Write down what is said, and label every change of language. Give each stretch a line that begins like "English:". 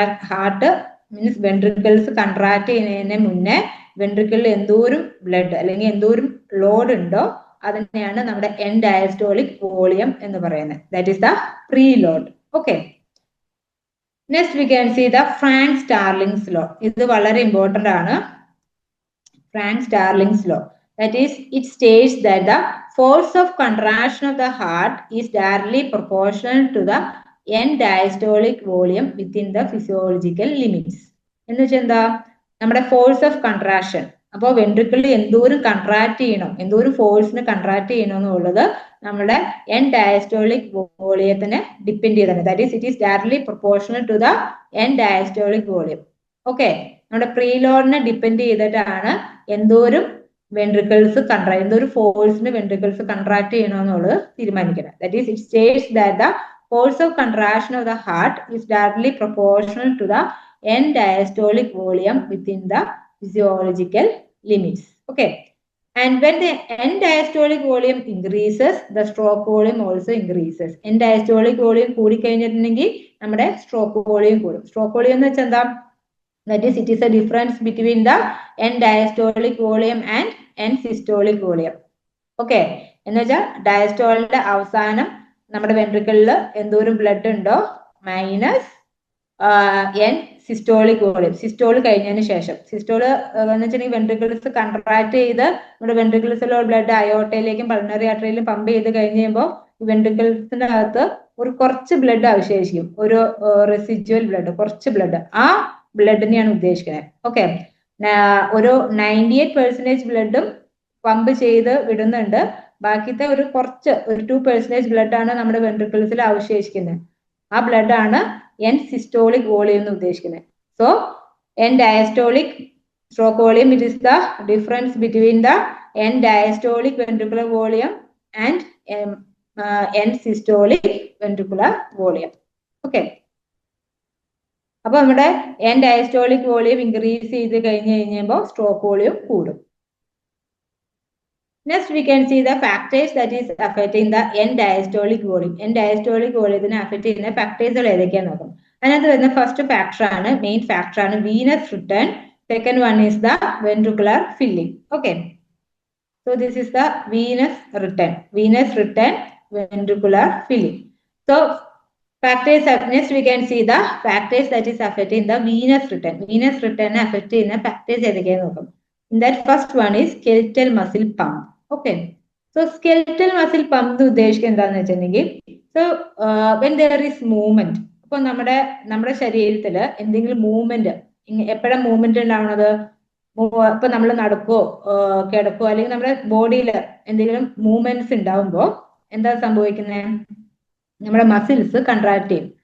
Malayalam: Heart means ventricles contract ചെയ്യുന്നതിന് മുന്നേ വെൻട്രിക്കിളിൽ എന്തോരം ബ്ലഡ് അല്ലെങ്കിൽ എന്തോരം ലോഡ് ഉണ്ടോ അതിനെയാണ് നമ്മുടെ എൻഡ് ഡയസ്റ്റോളിക് വോളിയം എന്ന് പറയുന്നത്.
English: That is the preload. Okay, next we can see the Frank Starling's law.
Malayalam: ഇത് വളരെ ഇമ്പോർട്ടന്റ് ആണ്.
English: Frank Starling's law. That is, it states that the force of contraction of the heart is directly proportional to the end diastolic volume within the physiological limits.
Malayalam: എന്ന് വെച്ചാൽ എന്താ, നമ്മുടെ force of contraction, അപ്പോൾ ventricle എന്തോരം contract ചെയ്യണം, എന്തോരം ഫോഴ്സിന് contract ചെയ്യണം എന്നുള്ളത് നമ്മുടെ എൻ ഡയസ്റ്റോളിക് വോളിയത്തിനെ ഡിപ്പെൻഡ് ചെയ്താണ്.
English: That is it is directly proportional to the end diastolic volume.
Malayalam: Okay, നമ്മുടെ പ്രീലോഡിനെ ഡിപ്പെൻഡ് ചെയ്തിട്ടാണ് എന്തോരം വെൻട്രിക്കിൾസ് എന്തോരം ഫോഴ്സിന് വെൻട്രിക്കിൾസ് കൺട്രാക്ട് ചെയ്യണമെന്നുള്ളത് തീരുമാനിക്കണം.
English: That is it states that the force of contraction of the heart is directly proportional to the end diastolic volume within the physiological limits. Okay, and when the end diastolic volume increases, the stroke volume also increases.
Malayalam: End diastolic volume കൂടി കഴിഞ്ഞിട്ടുണ്ടെങ്കിൽ നമ്മുടെ stroke volume കൂടും.
English: Stroke volume
Malayalam: എന്ന് വെച്ചാൽ എന്താ,
English: that is it is a difference between the end diastolic volume and end systolic volume.
Malayalam: Okay, എന്ന് വെച്ചാൽ ഡയസ്റ്റോളിന്റെ അവസാനം നമ്മുടെ വെൻട്രിക്കിളിൽ എന്തോരം ബ്ലഡ് ഉണ്ടോ minus N systolic volume. Systole കഴിഞ്ഞതിന് ശേഷം, സിസ്റ്റോള് എന്ന് വെച്ചിട്ടുണ്ടെങ്കിൽ വെൻട്രിക്കിൾസ് കൺട്രാക്ട് ചെയ്ത് നമ്മുടെ വെൻട്രിക്കിൾസിലുള്ള ബ്ലഡ് അയോർട്ടയിലേക്കും പൾമണറി ആർട്ടറിയിലും പമ്പ് ചെയ്ത് കഴിഞ്ഞ് കഴിയുമ്പോൾ ഈ വെൻട്രിക്കിൾസിന്റെ അകത്ത് ഒരു കുറച്ച് ബ്ലഡ് അവശേഷിക്കും, ഒരു റെസിജ്വൽ ബ്ലഡ്, കുറച്ച് ബ്ലഡ്. ആ ബ്ലഡിനെയാണ് ഉദ്ദേശിക്കുന്നത്. ഓക്കെ, ഒരു 98% ബ്ലഡും പമ്പ് ചെയ്ത് വിടുന്നുണ്ട്, ബാക്കിത്തെ ഒരു 2% ബ്ലഡ് ആണ് നമ്മുടെ വെൻട്രിക്കിൾസിൽ അവശേഷിക്കുന്നത്. ആ ബ്ലഡ് ആണ് എൻ സിസ്റ്റോളിക് വോളിയം എന്ന് ഉദ്ദേശിക്കുന്നത്.
English: So N diastolic stroke volume, it is the difference between the N diastolic ventricular volume and N systolic ventricular volume.
Malayalam: Okay, അപ്പൊ നമ്മുടെ എൻ ഡയസ്റ്റോളിക് വോളിയം ഇൻക്രീസ് ചെയ്ത് കഴിഞ്ഞുമ്പോൾ സ്ട്രോക്ക് വോളിയം കൂടും.
English: Next, we can see the factors that is affecting the end diastolic volume.
Malayalam: End diastolic volume affect ചെയ്യുന്ന factors ഏതൊക്കെയാന്ന് നോക്കാം. അതിനകത്ത് വരുന്ന first factor ആണ്, main factor ആണ് venous return.
English: Second one is the ventricular filling. Okay, so this is the venous return, ventricular filling. So factors, next we can see the factors that is affecting the venous return.
Malayalam: Venous return affect ചെയ്യുന്ന factors ഏതൊക്കെയാന്ന് നോക്കാം.
English: In that first one is skeletal muscle pump.
Malayalam: Okay, so skeletal muscle pump ഉദ്ദേശിക്കുന്നത് എന്താണെന്ന് വെച്ചിട്ടുണ്ടെങ്കിൽ,
English: so when there is movement,
Malayalam: അപ്പൊ നമ്മുടെ ശരീരത്തിൽ എന്തെങ്കിലും movement, എപ്പോഴാണ് മൂവ്മെന്റ് ഉണ്ടാവുന്നത്, ഇപ്പൊ നമ്മൾ നടക്കോ കിടക്കോ അല്ലെങ്കിൽ നമ്മുടെ ബോഡിയിൽ എന്തെങ്കിലും മൂവ്മെന്റ്സ് ഉണ്ടാവുമ്പോൾ എന്താ സംഭവിക്കുന്നത്, നമ്മുടെ മസിൽസ് കൺട്രാക്ട് ചെയ്യും.